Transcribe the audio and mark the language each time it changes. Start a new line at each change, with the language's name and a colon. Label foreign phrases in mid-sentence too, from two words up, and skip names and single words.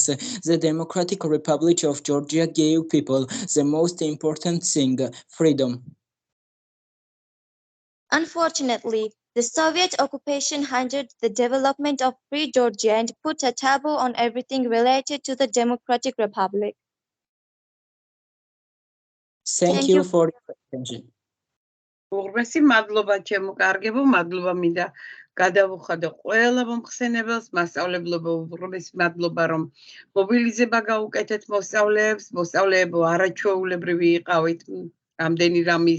English: The Democratic Republic of Georgia gave people the most important thing, freedom. Unfortunately, the Soviet occupation hindered the development of free Georgia and put a taboo on everything related to the Democratic Republic. Thank you for your attention.
Georgian: უღრმესი მადლობა ჩემო კარგებო, მადლობა მინდა გადავუხადო ყველა მომხსენებელს, მასწავლებლობო უღრმესი მადლობა რომ მობილიზება გაუკეთეთ მოსწავლეებს, მოსწავლეებო არაჩვეულებრივი იყავით ამდენი რამის